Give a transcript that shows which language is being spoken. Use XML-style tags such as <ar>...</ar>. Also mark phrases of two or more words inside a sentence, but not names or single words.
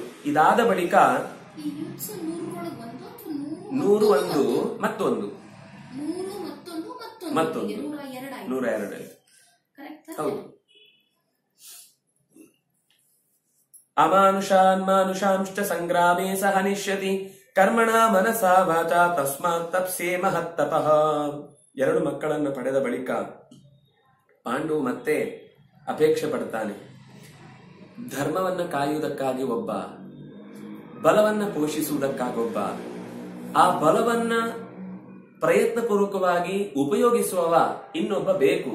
<kn>ಇದಾದ ಬಳಿಕ 101 ಮತ್ತೊಂದು 102 ಹೌದು.</kn> <sa>ಅಮಾನುಷಾನ್ ಮಾನುಷಾಂಶ್ಚ ಸಂಗ್ರಾಮೇ ಸಹ ನಿಶ್ಯತಿ ಕರ್ಮಣ ಮನಸಾ ವಾಚಾ ತಸ್ಮಾತ್ ತಪ್ಸೇ ಮಹತ್ತಪಃ.</sa> <kn>2 ಮಕ್ಕಳನ್ನು ಪಡೆದ ಬಳಿಕ ಪಾಂಡು ಮತ್ತೆ ಅಪೇಕ್ಷೆ ಪಡ್ತಾನೆ. ಧರ್ಮವನ್ನ ಕಾಯುವುದಕ್ಕಾಗಿ ಒಬ್ಬ, ಬಲವನ್ನ ಪೋಷಿಸುವುದಕ್ಕಾಗೊಬ್ಬ, ಆ ಬಲವನ್ನ ಪ್ರಯತ್ನ ಪೂರ್ವಕವಾಗಿ ಉಪಯೋಗಿಸುವವ ಇನ್ನೊಬ್ಬ ಬೇಕು.</kn>